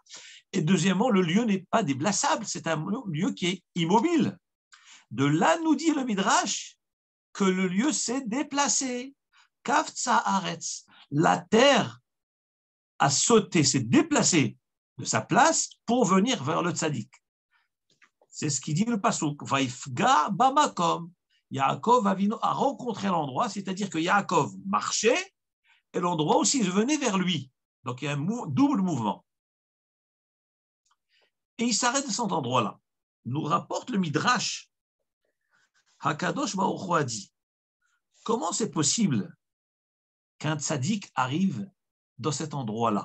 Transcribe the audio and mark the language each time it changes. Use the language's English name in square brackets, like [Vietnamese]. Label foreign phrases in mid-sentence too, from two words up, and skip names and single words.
[French] Et deuxièmement, le lieu n'est pas déplaçable. C'est un lieu qui est immobile. De là, nous dit le Midrash que le lieu s'est déplacé. [Hebrew] קפצה הארץ. [French] La terre a sauté, s'est déplacé de sa place pour venir vers le tzaddik. C'est ce qui dit le pasuk. [Hebrew] ויפגע במקום. [French] Yaakov a rencontré l'endroit, c'est-à-dire que Yaakov marchait et l'endroit aussi venait vers lui. Donc il y a un double mouvement. Et il s'arrête de cet endroit-là. Nous rapporte le Midrash. Hakadosh Baruch Hu a dit, comment c'est possible qu'un tzaddik arrive dans cet endroit-là?